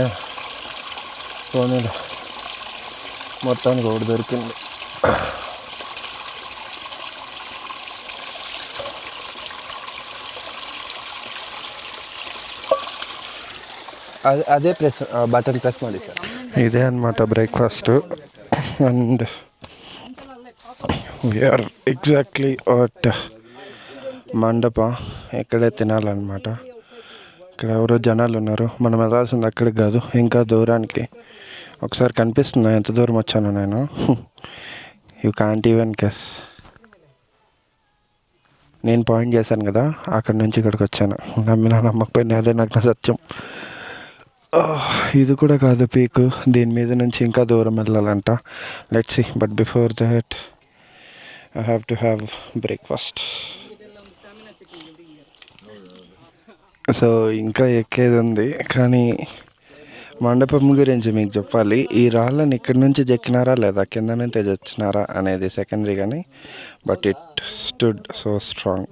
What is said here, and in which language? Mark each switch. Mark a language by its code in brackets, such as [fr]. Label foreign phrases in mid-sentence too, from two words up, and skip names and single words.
[te] పోనీ మొత్తానికి ఒకటి దొరికింది. అదే [en] press button press [kn] ಮಾಡಿ ಸರ್. [te] ఇదే అనమాట బ్రేక్ఫాస్ట్. [en] and we are exactly at Mandapa. [te] ఇక్కడే తినాలన్నమాట. ఇక్కడ ఎవరో జనాలు ఉన్నారు. మనం వెళ్ళాల్సింది అక్కడికి కాదు, ఇంకా దూరానికి. ఒకసారి కనిపిస్తుందా ఎంత దూరం వచ్చాను నేను? [en] You can't even guess. [te] నేను పాయింట్ చేశాను కదా, అక్కడి నుంచి ఇక్కడికి వచ్చాను. నమ్మినా నమ్మకపోయినా అదే నాకు నా సత్యం. ఇది కూడా కాదు పీక్, దీని మీద నుంచి ఇంకా దూరం వెళ్ళాలంట. [en] Let's see, but before that I have to have breakfast. [te] సో ఇంకా ఎక్కేది ఉంది, కానీ మండపం గురించి మీకు చెప్పాలి. ఈ రాళ్ళని ఇక్కడి నుంచి చెక్కినారా లేదా కింద నుంచి తెచ్చినారా అనేది సెకండరీ, కానీ [en] but it stood so strong.